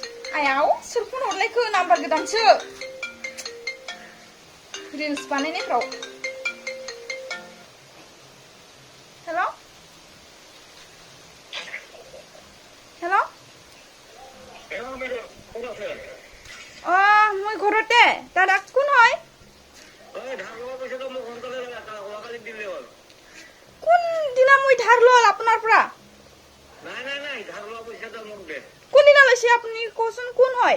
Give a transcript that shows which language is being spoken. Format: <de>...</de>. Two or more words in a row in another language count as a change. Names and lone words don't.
<brx>आयाव सोर फन हरलायखो नाम्बार गोदानसो रिल्स बानायनायफ्राव हेल' हेल'</brx> <as>মই ঘৰতে দাদা কোন হয় কোন দিনা মই ধাৰ লল আপোনাৰ পৰা কোন দিনা লৈছে আপুনি কোচোন কোন হয়</as>